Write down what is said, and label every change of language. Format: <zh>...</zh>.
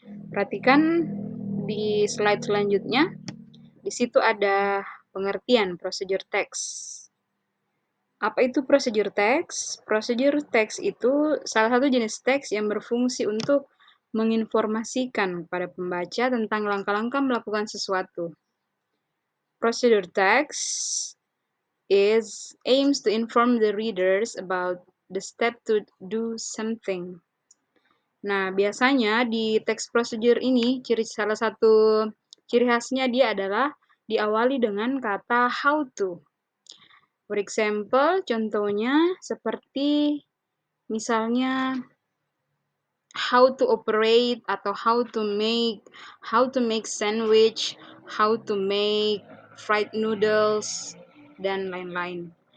<id>Perhatikan di slide selanjutnya. Di situ ada pengertian procedure text. Apa itu procedure text? Procedure text itu salah satu jenis teks yang berfungsi untuk menginformasikan pada pembaca tentang langkah-langkah melakukan sesuatu.</id> <en>Procedure text aims to inform the readers about the step to do something.</en> <id>Nah, biasanya di teks prosedur ini, salah satu ciri khasnya dia adalah diawali dengan kata how to.</id> <en>For example,</en> <id>contohnya seperti misalnya</id> <en>how to operate</en> <id>atau</id> <en>how to make sandwich, how to make fried noodles,</en> <id>dan lain-lain.</id>